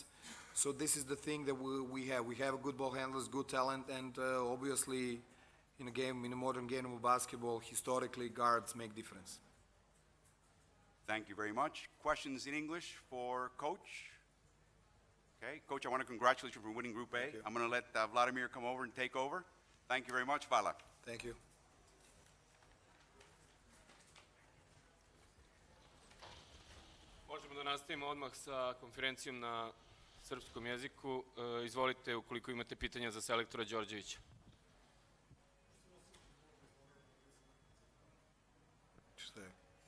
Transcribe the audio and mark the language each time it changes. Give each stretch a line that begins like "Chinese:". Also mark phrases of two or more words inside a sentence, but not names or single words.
English: So this is the thing that we have. We have good ball handlers, good talent, and obviously in a modern game of basketball, historically guards make difference. Thank you very much. Questions in English for Coach? Okay, Coach, I want to congratulate you for winning Group A. I'm going to let Vladimir come over and take over. Thank you very much. Hvala. Thank you.
Serbian: Možemo da nastavimo odmah sa konferencijom na srpskom jeziku. Izvolite ukoliko imate pitanja za selektora Đorđevića. Šta je?